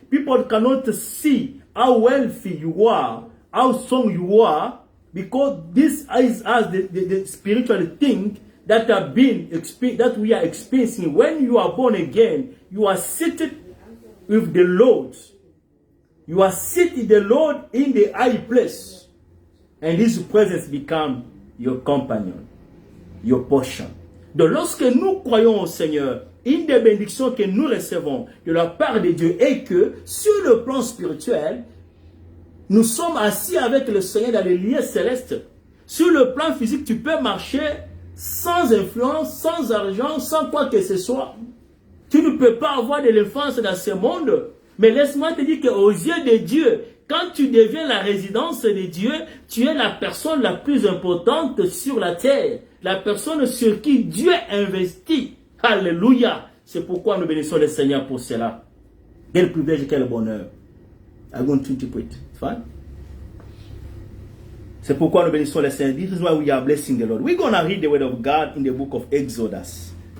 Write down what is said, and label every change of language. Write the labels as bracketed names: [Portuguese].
[English] People cannot see how wealthy you are, how strong you are, because this is as the spiritual thing that we are experiencing. When you are born again, you are seated with the Lord. You are seated the Lord in the high place, and His presence become your companion, your portion. [French] Donc lorsque nous croyons au Seigneur, une des bénédictions que nous recevons de la part de Dieu est que sur le plan spirituel, nous sommes assis avec le Seigneur dans les lieux célestes. Sur le plan physique, tu peux marcher sans influence, sans argent, sans quoi que ce soit. Tu ne peux pas avoir de l'influence dans ce monde. Mais laisse-moi te dire qu'aux yeux de Dieu, quand tu deviens la résidence de Dieu, tu es la personne la plus importante sur la terre. La personne sur qui Dieu investit. Alléluia. C'est pourquoi nous bénissons le Seigneur pour cela. Quel privilège, quel bonheur. [English] I'm going to interpret. Fine? [French] C'est pourquoi nous bénissons le Seigneur. [English] This is why we are blessing the Lord. We're going to read the word of God in the book of Exodus.